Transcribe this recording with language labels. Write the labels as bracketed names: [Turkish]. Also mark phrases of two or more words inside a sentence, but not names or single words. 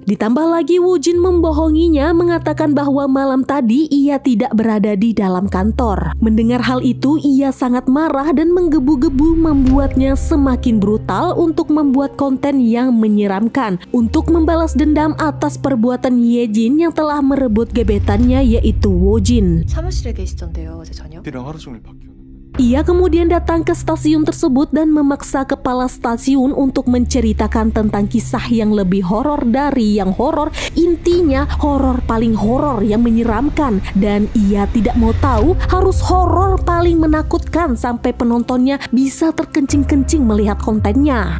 [Indonesian] Ditambah lagi Woojin membohonginya, mengatakan bahwa malam tadi ia tidak berada di dalam kantor. Mendengar hal itu, ia sangat marah dan menggebu-gebu, membuatnya semakin brutal untuk membuat konten yang menyeramkan untuk membalas dendam atas perbuatan Hyejin yang telah merebut gebetannya yaitu Woojin. [Korean] 사무실에 계시던데요, 어제 저녁? 이랑 하루 종일 바뀌었는데 [Indonesian] Ia kemudian datang ke stasiun tersebut dan memaksa kepala stasiun untuk menceritakan tentang kisah yang lebih horor dari yang horor. Intinya horor paling horor yang menyeramkan, dan ia tidak mau tahu harus horor paling menakutkan sampai penontonnya bisa terkencing-kencing melihat kontennya.